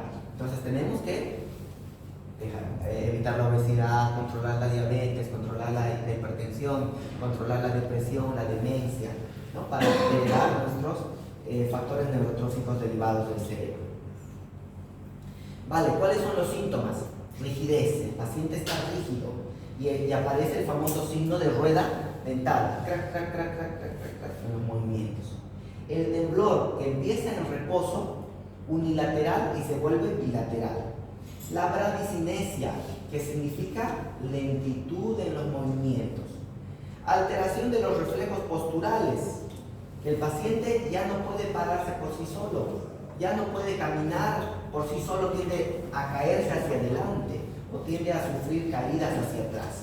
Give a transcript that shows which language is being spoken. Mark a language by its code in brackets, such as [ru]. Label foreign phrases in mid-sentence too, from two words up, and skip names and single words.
[es] Entonces tenemos que evitar la obesidad, controlar la diabetes, controlar la hipertensión, controlar la depresión, la demencia, ¿no? Para liberar nuestros factores neurotróficos derivados del cerebro. Vale, ¿cuáles son los síntomas? Rigidez, el paciente está rígido y aparece el famoso signo de rueda dentada, crac, crac, crac, crac, crac, crac, crac, en los movimientos. El temblor que empieza en reposo unilateral y se vuelve bilateral. La bradicinesia, que significa lentitud en los movimientos. Alteración de los reflejos posturales, que el paciente ya no puede pararse por sí solo, ya no puede caminar por sí solo, tiende a caerse hacia adelante o tiende a sufrir caídas hacia atrás.